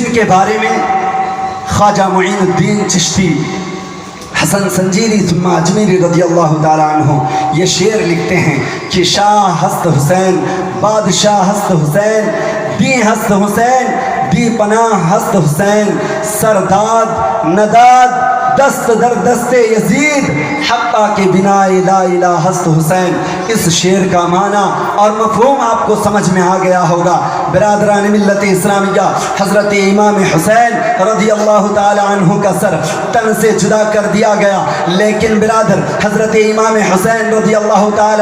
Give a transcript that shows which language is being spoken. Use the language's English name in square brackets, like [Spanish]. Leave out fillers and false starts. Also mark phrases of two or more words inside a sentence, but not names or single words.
[Urdu] کے بارے میں خواجہ معین الدین چشتی, حسن سنجیری ثم اجمیری [Arabic] رضی اللہ تعالی عنہ [Urdu] یہ شعر لکھتے ہیں کہ [Persian] شاہ ہست حسین, بادشاہ ہست حسین, [Urdu] دی ہست حسین, دی پناہ ہست حسین, سرداد نداد دست در دست یزید, حقا کے بنا لا الہ ہست حسین. اس شعر کا معنی اور مفہوم آپ کو سمجھ میں آ گیا ہوگا. برادران ملت اسلامیہ, حضرت امام حسین [Arabic] رضی اللہ تعالی عنہ [Urdu] کا سر تن سے جدا کر دیا گیا, لیکن برادر حضرت امام حسین [Arabic] رضی اللہ تعالی